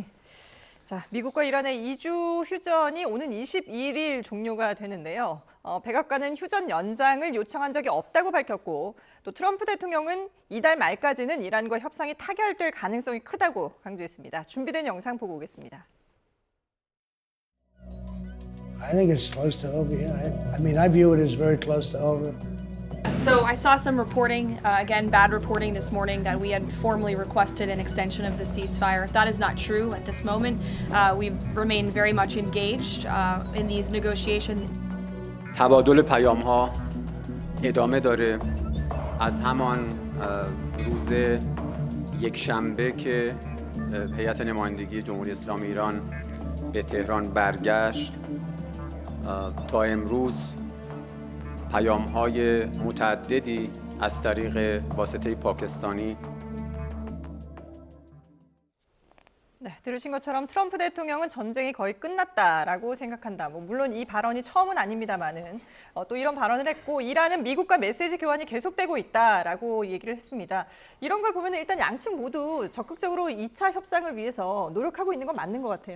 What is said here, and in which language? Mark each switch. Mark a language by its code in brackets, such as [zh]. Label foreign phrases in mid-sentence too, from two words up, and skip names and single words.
[ko] 자, 미국과 이란의 2주 휴전이 오는 21일 종료가 되는데요. 백악관은 휴전 연장을 요청한 적이 없다고 밝혔고, 또 트럼프 대통령은 이달 말까지는 이란과 협상이 타결될 가능성이 크다고 강조했습니다. 준비된 영상 보고 오겠습니다. [en] I think it's close to over. Yeah, I mean, I view it as very close to over. So I saw some reporting, again, bad reporting this morning that we had formally requested an extension of the ceasefire. That is not true at this moment. We remain very much engaged in these negotiations. [fa] تبادل پیام‌ها ادامه داره. از همان روز یکشنبه که هیئت نمایندگی جمهوری اسلامی ایران به تهران برگشت تا امروز پیام‌های متعددی از طریق واسطه پاکستانی [ko] 네, 들으신 것처럼 트럼프 대통령은 전쟁이 거의 끝났다라고 생각한다. 물론 이 발언이 처음은 아닙니다만은 또 이런 발언을 했고 이란은 미국과 메시지 교환이 계속되고 있다라고 얘기를 했습니다. 이런 걸 보면 일단 양측 모두 적극적으로 2차 협상을 위해서 노력하고 있는 건 맞는 것 같아요.